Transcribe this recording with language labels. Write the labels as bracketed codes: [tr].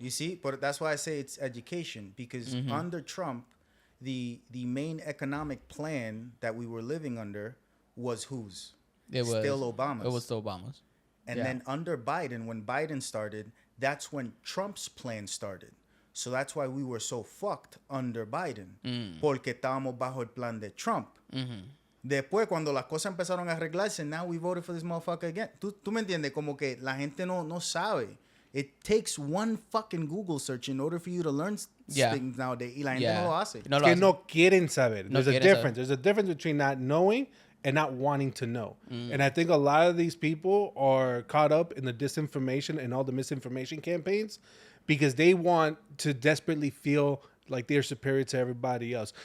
[en] You see, but that's why I say it's education because under Trump, the main economic plan that we were living under was whose? It was still Obama's. It was still Obama's. And then under Biden, when Biden started, that's when Trump's plan started. So that's why we were so fucked under Biden. [es] Porque estábamos bajo el plan de Trump. Después, cuando las cosas empezaron a arreglarse, now we voted for this motherfucker again. ¿Tú me entiendes? Como que la gente no sabe. [en] It takes one fucking Google search in order for you to learn things nowadays. [es] Y la gente no lo hace. Es que no quieren saber. There's a difference. [en] There's a difference between not knowing and not wanting to know. And I think a lot of these people are caught up in the disinformation and all the misinformation campaigns because they want to desperately feel like they're superior to everybody else.